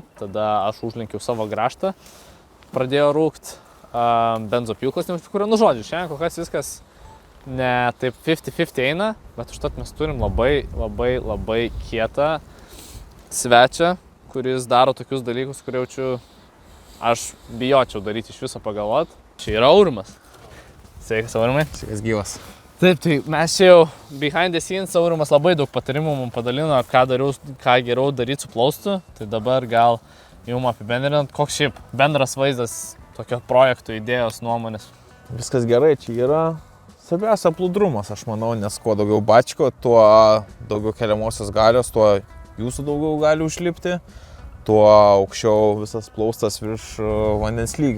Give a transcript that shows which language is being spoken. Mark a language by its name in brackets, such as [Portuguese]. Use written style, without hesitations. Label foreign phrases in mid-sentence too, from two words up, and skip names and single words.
[Lithuanian] Tada aš užlenkiau savo grąžtą, pradėjo rūkt benzopjūklas, nu žodžiu, šiandien kol kas viskas ne taip 50-50 eina, bet užtat mes turim labai kietą svečią, kuris daro tokius dalykus, kurie aš bijočiau daryti iš viso pagalvot. Čia yra Aurimas. Sveikas, Aurimai. Sveikas gyvas. Taip, tai mes čia jau [English] behind the scenes, [Lithuanian] Aurimas labai daug patarimų mums padalino, ką geriau daryti su plaustu. Tai dabar gal jums apibendrinant, koks šiaip bendras vaizdas tokio projekto idėjos nuomonės. Viskas gerai, čia yra svarbiausia plūdrumas, aš manau, nes kuo daugiau bačko, tuo daugiau keliamosios galios, tuo jūsų daugiau gali užlipti, tuo aukščiau visas plaustas virš vandens lygio.